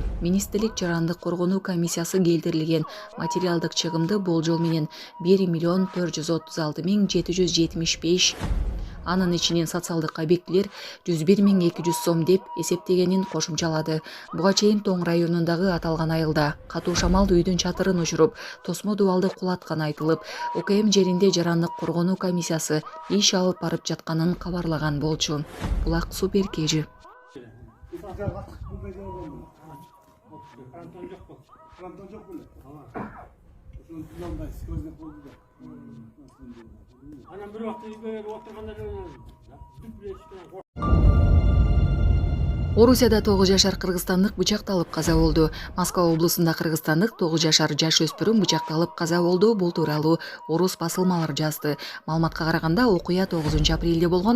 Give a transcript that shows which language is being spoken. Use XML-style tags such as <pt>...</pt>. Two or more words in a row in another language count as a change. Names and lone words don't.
<ky>Министрлик жарандык коргонуу комиссиясы келтирилген материалдык чыгымды болжол менен 1.436.775, анын ичинен социалдык объектилер 101.200 сом деп эсептегенин кошумчалады. Буга чейин Тоң районундагы аталган айылда катуу шамал үйдүн чатырын учуруп, тосмо дубалды кулатканы айтылып, ОКМ жеринде жарандык коргонуу комиссиясы иш алып барып жатканын кабарлаган болчу. Булак Супер KG.</ky> <uz>Anam bir vaqt uyga o'tirganda</uz> <ky>Орусияда 9 жашар кыргызстандык бычакталып каза болду. Москва облусунда кыргызстандык 9 жашар жаш өспүрүм бычакталып каза болду. Бул тууралуу орус басылмалары жазды. Маалыматка караганда окуя 9 апрелде болгон.</ky>